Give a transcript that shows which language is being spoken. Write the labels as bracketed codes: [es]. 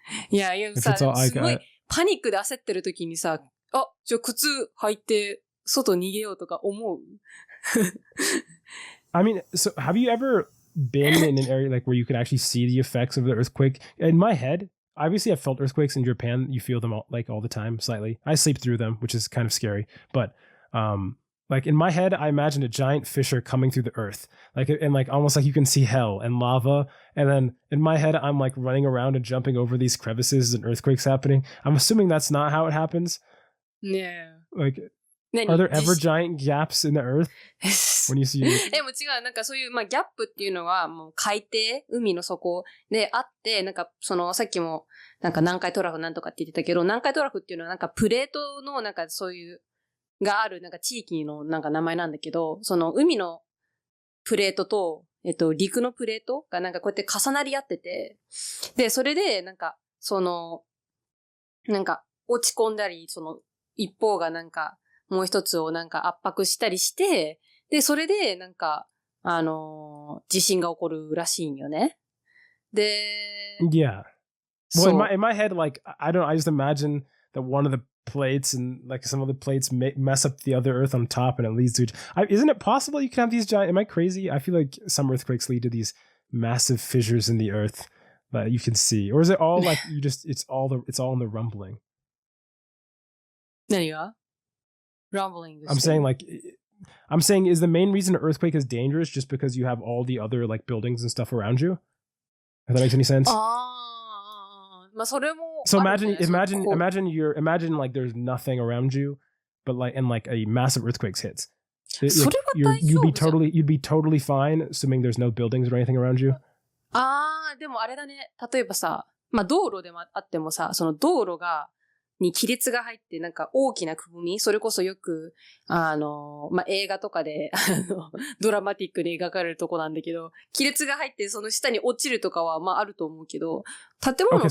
[ja] いや、さ、すごいパニックで焦ってる時にさ、じゃあ靴履いて外逃げようとか思う [en] I mean, so have you ever been in an area like where you could actually see the effects of the earthquake? In my head, obviously I've felt earthquakes in Japan. You feel them all the time, slightly. I sleep through them, which is kind of scary. But like in my head, I imagine a giant fissure coming through the earth, and almost like you can see hell and lava. And then in my head, I'm like running around and jumping over these crevices and earthquakes happening. I'm assuming that's not how it happens. Yeah. Like, are there ever giant gaps in the earth when you see it? [ja] でも違う、なんかそういう、まあ、ギャップっていうのは、もう海底、海の底であって、なんか、さっきも、なんか南海トラフなんとかって言ってたけど、南海トラフっていうのはなんかプレートのなんかそういう、があるなんか地域のなんか名前なんだけど、その海のプレートと、陸のプレートがなんかこうやって重なり合ってて、で、それでなんか、なんか落ち込んだり、一方がなんか、もう一つをなんか圧迫したりして、で、それでなんか、地震が起こるらしいんよね。で、 [en] Yeah. Well, in my head, like, I just imagine that one of the plates and like some of the plates mess up the other earth on top and it leads to isn't it possible you can have these giant, am I crazy? I feel like some earthquakes lead to these massive fissures in the earth that you can see. Or is it all like it's all in the rumbling? [ja] 何が？rumbling. [en] I'm saying is the main reason an earthquake is dangerous just because you have all the other like buildings and stuff around you? If that makes any sense? [ja] まあそれも。 [en] So imagine like there's nothing around you, but like and like a massive earthquake hits. You'd be totally fine, assuming there's no buildings or anything around you. [ja] でもあれだね。例えばさ、まあ道路でもあってもさ、その道路に亀裂が入って、なんか大きなくぼみ、それこそよく、まあ、映画とかで、ドラマティックに描かれるとこなんだけど、亀裂が入って、その下に落ちるとかは、まあ、あると思うけど、建物が。